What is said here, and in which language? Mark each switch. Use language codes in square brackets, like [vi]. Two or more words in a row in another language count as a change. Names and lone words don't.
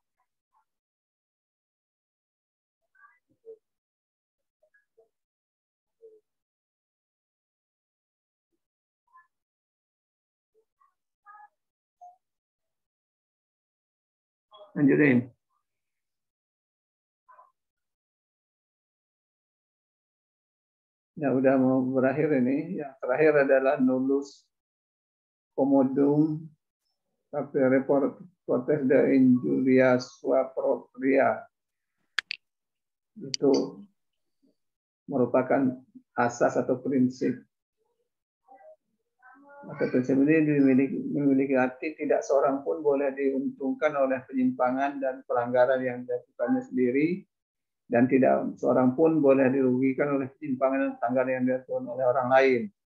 [id] Lanjutin. Ya, udah mau berakhir ini. Yang terakhir adalah [la] nullus commodum reportes de injuria sua propria. [id] Itu merupakan asas atau prinsip. Maka prinsip ini memiliki arti tidak seorang pun boleh diuntungkan oleh penyimpangan dan pelanggaran yang dilakukannya sendiri, dan tidak seorang pun boleh dirugikan oleh penyimpangan dan pelanggaran yang dilakukan oleh orang lain.